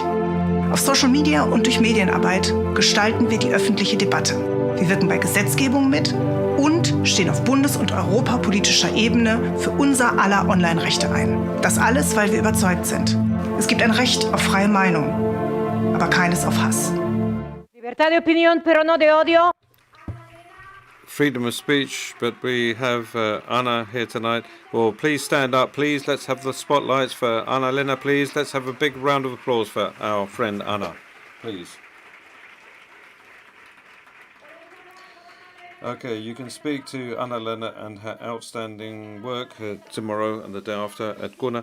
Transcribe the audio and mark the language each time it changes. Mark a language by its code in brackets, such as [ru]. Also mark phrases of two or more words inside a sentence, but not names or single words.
[de] Auf [en] Social Media [de] und durch Medienarbeit gestalten wir die öffentliche Debatte. Wir wirken bei Gesetzgebung mit und stehen auf bundes- und europapolitischer Ebene für unser aller Online-Rechte ein. Das alles, weil wir überzeugt sind. Es gibt ein Recht auf freie Meinung, aber keines auf Hass. [es] Libertad de opinión, pero no de odio. [en] Freedom of speech, but we have Anna here tonight. Well, please stand up, please. Let's have the spotlights for Anna-Lena, please. Let's have a big round of applause for our friend Anna, please. Okay, you can speak to Anna-Lena and her outstanding work tomorrow and the day after at Gunnar.